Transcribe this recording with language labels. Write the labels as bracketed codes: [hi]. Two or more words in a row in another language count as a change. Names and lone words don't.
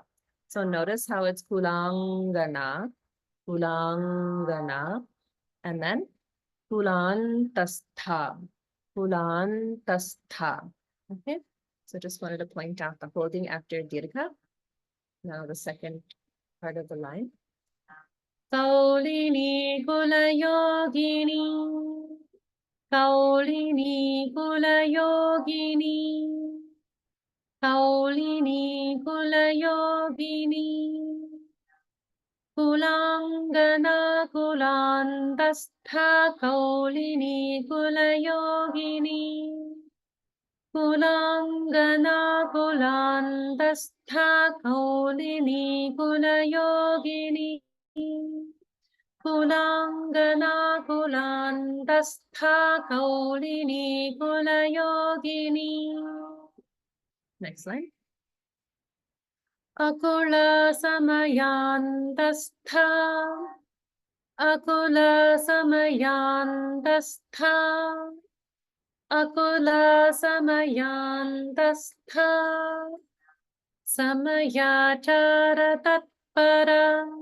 [en] So notice how it's [sa] कुलाङ्गना, कुलाङ्गना, [en] and then [sa] कुलान्तस्था, कुलान्तस्था. [en] Okay, so just wanted to point out the holding after dirgha. Now the second part of the line. [sa] कौलिनी कुल योगिनी. कौलिनी कुल योगिनी. कौलिनी कुल योगिनी. कुलाङ्गना कुलान्तस्था कौलिनी कुल योगिनी. कुलाङ्गना कुलान्तस्था कौलिनी कुल योगिनी. कुलाङ्गना कुलान्तस्था कौलिनी कुल योगिनी. [en] Next slide. [sa] अकुल समयान्तस्था. अकुल समयान्तस्था. अकुल समयान्तस्था. समयाचार तत्परा.